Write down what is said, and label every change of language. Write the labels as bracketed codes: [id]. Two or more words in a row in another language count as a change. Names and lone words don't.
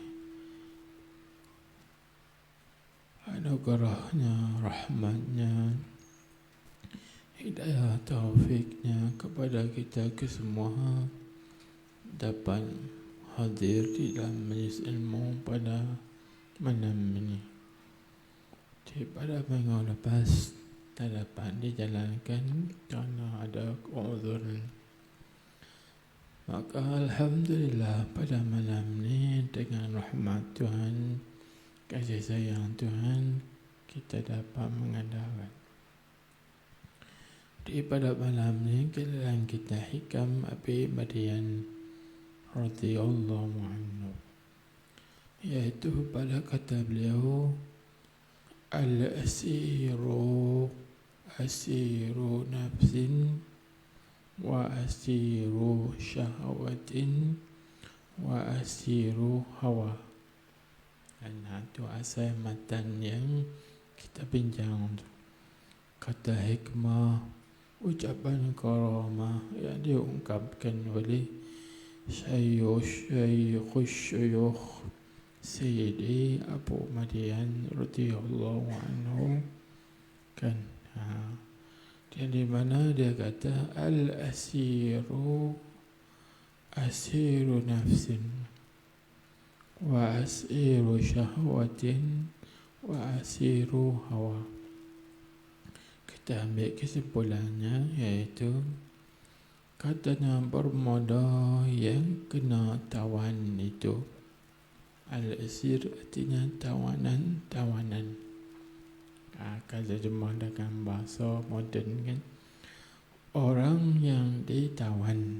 [ms] anugerahnya, rahmatnya, hidayah taufiknya kepada kita kesemua dapat hadir di dalam majlis ilmu pada malam ini. Pada minggu lepas tak dapat dijalankan kerana ada keuzur. Maka alhamdulillah pada malam ini dengan rahmat Tuhan, kasih sayang Tuhan, kita dapat mengadakan di pada malam ini kalian kita hikam Abi Madian [ar] radhiyallahu anhu, [ms] iaitu pada kata beliau [ar] al-asiru asiru nafsin wa asiru syahwatin wa asiru hawa. [ms] Dan itu asal matan yang kita bincang. Kata hikmah, ucapan karamah yang diungkapkan oleh Syuyukh Sayyidi Abu Madian [ar] radhiyallahu anhu [ms] kan, di mana dia kata [ar] al-asiru asiru nafsin wa asiru syahwatin wa asiru hawa. [ms] Kita ambil kesimpulannya, iaitu katanya bermula yang kena tawan itu al-asir, artinya tawanan. Kalau terjemah dengan bahasa moden kan, orang yang ditawan.